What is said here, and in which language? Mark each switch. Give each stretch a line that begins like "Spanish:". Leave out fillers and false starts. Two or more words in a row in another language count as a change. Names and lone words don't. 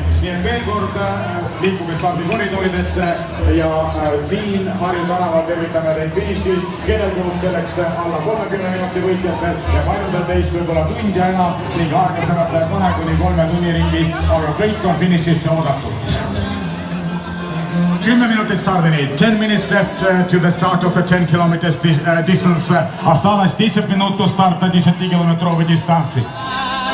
Estonian: Nii et veel kord liikuge stardikoridorides ja siin Harju tänaval tervitame teid finišis. Kellel kulub selleks alla 30 minuti võitjatel ja paljudel teist võib-olla tundi enam ning aeglasemalt 2–3 tunni ringis, aga kõik on finišisse oodatud. 10 minutit stardini,
English: 10 minutes left to the start of the 10 kilometers distance.
Russian: Осталось 10 минут до старта 10-километровой дистанции.